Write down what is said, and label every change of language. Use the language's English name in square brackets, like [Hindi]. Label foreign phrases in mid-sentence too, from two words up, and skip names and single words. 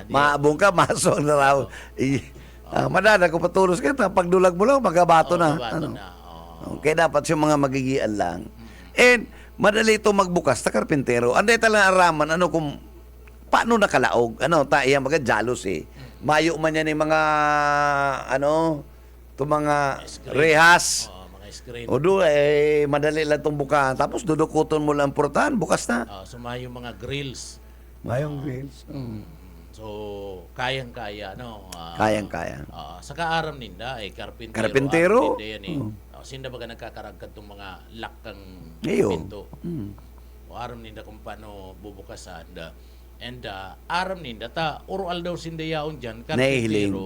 [Bikol] Maabong ka maso ang dala mo. Madada ko patulos ka pagdulag mo lang magabato na. Ano? Kaya dapat yung mga magigian lang. And madali ito magbukas ta karpintero. Anday talang araman ano kung paano nakalaog. Ano ta iya mga jalos eh. Mayo man yan yung mga ano to mga rehas. Mga screen. O do madali lang itong buka. Tapos dudukuton mo lang portahan, bukas na. Sumayo mga grills. Mayong grills. So, kayang-kaya, no? Kayang-kaya. Sa kaaram ninda, karpintero. Karpintero? Aram ninda yan, sinda baga nagkakaragkat ng mga lakkang Iyo. pinto. O aram ninda kung paano bubukasan. And aram ninda, urual daw sinda yaon dyan, karpintero.